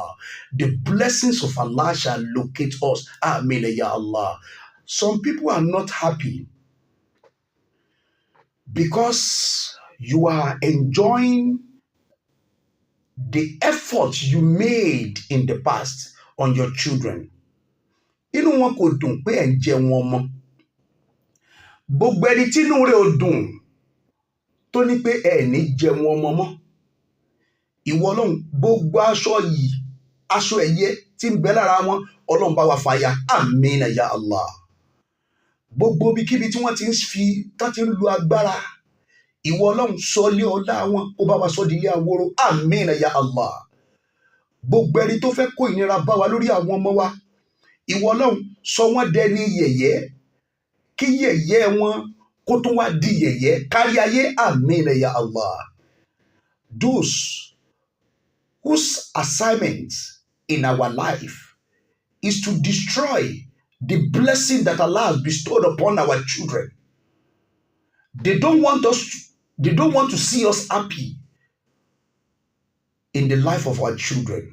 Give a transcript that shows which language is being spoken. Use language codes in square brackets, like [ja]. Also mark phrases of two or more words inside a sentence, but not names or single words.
[en] The blessings of Allah shall locate us. [ar] آمين يا الله. [en] Some people are not happy because you are enjoying the effort you made in the past on your children. [yo] Inú wọn kò dùn pé ẹ̀ ń jẹ wọn mọ́. Gbogbo ẹni tí inú rẹ̀ ò dùn tó ní pé ẹ̀ ní jẹ wọn mọ́. Ìwọ Ọlọ́run, gbogbo aṣọ ẹ̀yẹ tí ń bẹ lára wọn, Ọlọ́run bá wa fàya. [ar] آمين يا الله. [yo] Gbogbo ibikíbi tí wọ́n ti ń lo agbára, ìwọ Ọlọ́run sọ ilé ọlá wọn, ó bá wa sọ di ilé àwòrò. [ar] آمين يا الله. [yo] Gbogbo ẹni tó fẹ́ kó ìnira bá wa lórí àwọn ọmọ wa, ìwọ Ọlọ́run sọ wọ́n dẹni yẹ̀yẹ́, kí yẹ̀yẹ́ wọn kó tún wá di yẹ̀yẹ́ kárí ayé. [ar] آمين يا الله. [en] Those whose assignment in our life is to destroy the blessing that Allah has bestowed upon our children. They don't want to see us happy in the life of our children.